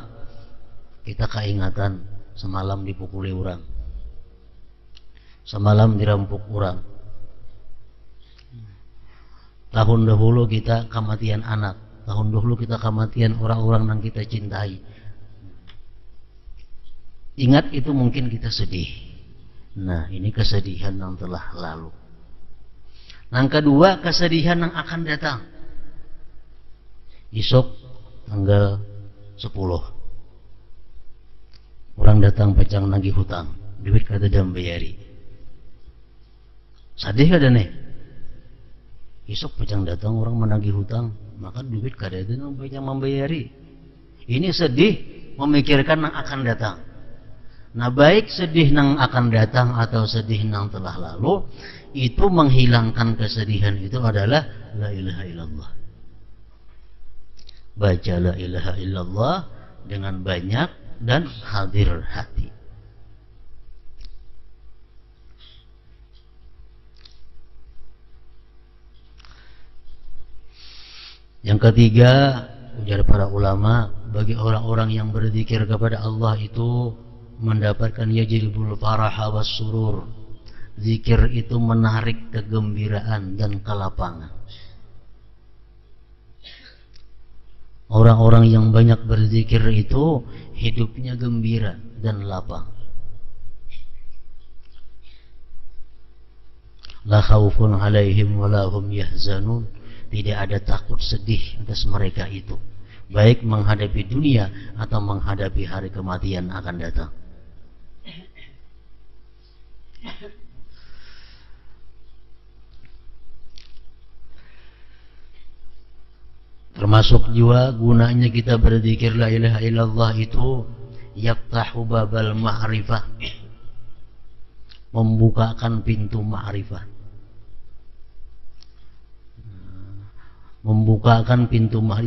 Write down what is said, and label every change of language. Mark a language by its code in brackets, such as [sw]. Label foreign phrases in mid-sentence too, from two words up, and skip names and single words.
[bjn] Kita keingatan semalam dipukuli orang, semalam dirampok orang, tahun dahulu kita kematian anak, tahun dahulu kita kematian orang-orang yang kita cintai. Ingat itu mungkin kita sedih. [id] Nah, ini kesedihan yang telah lalu. Yang kedua, kesedihan yang akan datang. [bjn] Esok tanggal 10 orang datang pacang nagih hutang, duit kada dam bayari. Sadih kada nih? Esok pacang datang orang menagih hutang, maka duit kada dam pacang membayari. [id] Ini sedih memikirkan yang akan datang. Nah, baik sedih yang akan datang atau sedih yang telah lalu, itu menghilangkan kesedihan itu adalah [ar] la ilaha illallah. [id] Baca [ar] la ilaha illallah [id] dengan banyak dan hadir hati. Yang ketiga, ujar para ulama, bagi orang-orang yang berzikir kepada Allah itu mendapatkan [ar] yajlibul faraha was surur. [id] Zikir itu menarik kegembiraan dan kelapangan. Orang-orang yang banyak berzikir itu hidupnya gembira dan lapang. [ar] La khaufun alaihim wa la hum yahzanun. [id] Tidak ada takut sedih atas mereka itu, baik menghadapi dunia atau menghadapi hari kematian akan datang. Termasuk juga gunanya kita berzikir [ar] la ilaha illallah [id] itu [ar] yaftahu babal ma'rifah, [id] membukakan pintu ma'rifah, membukakan pintu ma'rifah.